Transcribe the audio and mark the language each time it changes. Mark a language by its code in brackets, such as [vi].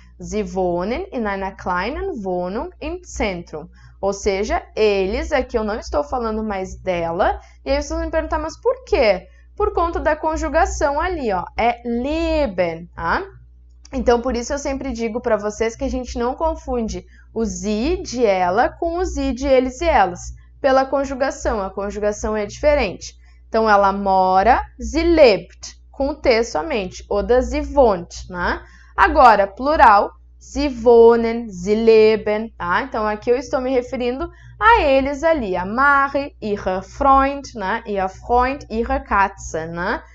[de] Sie wohnen in einer kleinen Wohnung im Zentrum. [pt] Ou seja, eles, aqui eu não estou falando mais dela, e aí vocês vão me perguntar, mas por quê? Por conta da conjugação ali, ó, é leben, tá? Então, por isso eu sempre digo para vocês que a gente não confunde o sie de ela com o sie de eles e elas. Pela conjugação, a conjugação é diferente. Então, ela mora, [de] sie lebt, [pt] com o T somente, [de] oder sie wohnt, [pt] né? Agora, plural, [de] sie wohnen, sie leben, [pt] tá? Então, aqui eu estou me referindo a eles ali, a Marie, [de] ihre Freund, [pt] né? [de] Ihr Freund, ihre Katze, né?